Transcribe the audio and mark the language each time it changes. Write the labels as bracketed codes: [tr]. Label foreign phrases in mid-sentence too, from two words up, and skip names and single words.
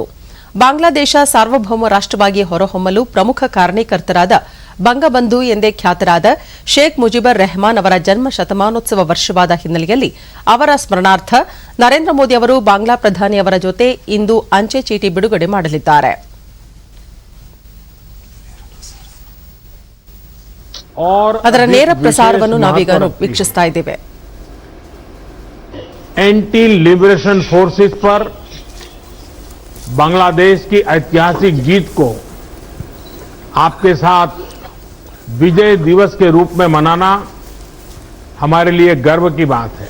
[kn] ಬಾಂಗ್ಲಾದೇಶ ಸಾರ್ವಭೌಮ ರಾಷ್ಟ್ರವಾಗಿ ಹೊರಹೊಮ್ಮಲು ಪ್ರಮುಖ ಕಾರಣೀಕರ್ತರಾದ ಬಂಗಬಂಧು ಎಂದೇ ಖ್ಯಾತರಾದ ಶೇಖ್ ಮುಜಿಬುರ್ ರೆಹಮಾನ್ ಅವರ ಜನ್ಮ ಶತಮಾನೋತ್ಸವ ವರ್ಷವಾದ ಹಿನ್ನೆಲೆಯಲ್ಲಿ ಅವರ ಸ್ಮರಣಾರ್ಥ ನರೇಂದ್ರ ಮೋದಿ ಅವರು ಬಾಂಗ್ಲಾ ಪ್ರಧಾನಿ ಅವರ ಜೊತೆ ಇಂದು ಅಂಚೆ ಚೀಟಿ ಬಿಡುಗಡೆ ಮಾಡಲಿದ್ದಾರೆ. ಅದರ ನೇರ ಪ್ರಸಾರವನ್ನು ನಾವೀಗ ವೀಕ್ಷಿಸ್ತಾ ಇದ್ದೇವೆ. [en] anti liberation forces [hi] पर बांग्लादेश की ऐतिहासिक जीत को आपके साथ विजय दिवस के रूप में मनाना हमारे लिए गर्व की बात है.